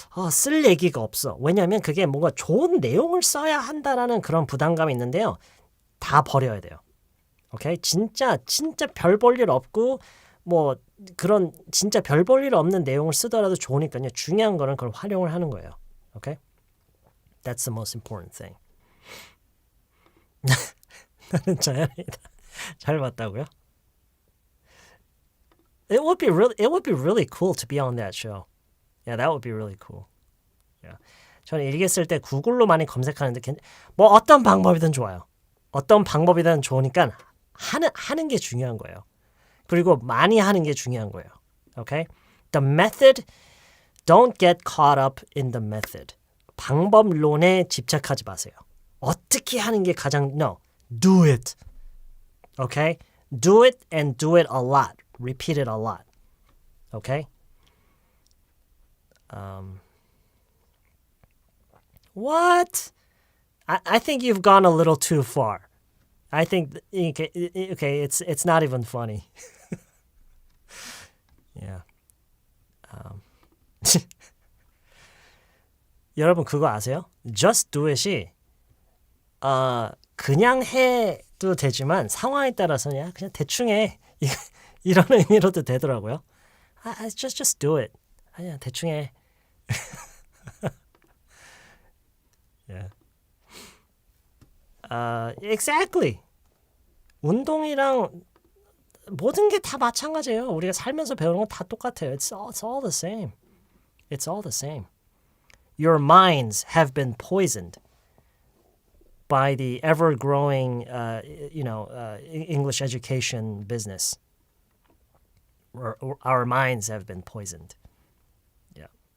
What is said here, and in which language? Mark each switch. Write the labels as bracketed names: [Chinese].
[Korean] 쓸 얘기가 없어. 왜냐하면 그게 뭔가 좋은 내용을 써야 한다라는 그런 부담감이 있는데요. 다 버려야 돼요. 오케이? 진짜 별 볼 일 없고 뭐 그런 진짜 별 볼 일 없는 내용을 쓰더라도 좋으니까요. 중요한 거는 그걸 활용을 하는 거예요. 오케이? [English] That's the most important thing. [Korean] 나는 자연이다. 잘 봤다고요? [English] It would be really cool to be on that show. Yeah, that would be really cool. Yeah. [Korean] 저는 일기 쓸 때 구글로 많이 검색하는데 뭐 어떤 방법이든 좋아요. 어떤 방법이든 좋으니까 하는 게 중요한 거예요. 그리고 많이 하는 게 중요한 거예요. [English] Okay? The method, don't get caught up in the method. [Korean] 방법론에 집착하지 마세요. 어떻게 하는 게 가장 [English] no, do it. Okay? Do it and do it a lot. Repeat it a lot. Okay? What? I think you've gone a little too far. I think okay, it's not even funny. Yeah. [Korean] 여러분 그거 아세요? [English] Just do it [Korean] 이 그냥 해도 되지만 상황에 따라서는 그냥 대충 해. 이런 의미로도 되더라고요. [English] Just do it. [Korean] 그냥 대충 해. [English] Yeah. Exactly. [Korean] 운동이랑 모든 게 다 마찬가지예요. 우리가 살면서 배우는 건 다 똑같아요. [English] It's all the same. It's all the same. Your minds have been poisoned by the ever-growing, English education business. Our minds have been poisoned. Yeah.